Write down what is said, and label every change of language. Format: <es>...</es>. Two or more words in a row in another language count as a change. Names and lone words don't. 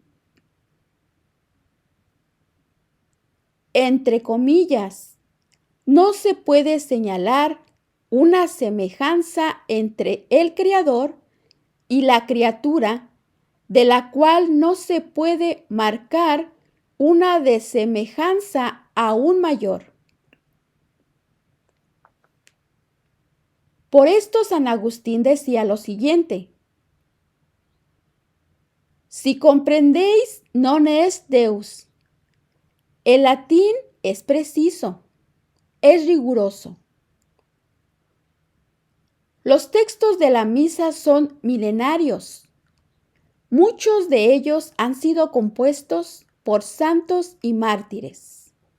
<es>Entre comillas, no se puede señalar una semejanza entre el Creador y la criatura, de la cual no se puede marcar una desemejanza aún mayor. Por esto San Agustín decía lo siguiente: si comprendéis</es> <la>non est Deus.</la> <es>El latín es preciso, es riguroso. Los textos de la misa son milenarios. Muchos de ellos han sido compuestos por santos y mártires.</es>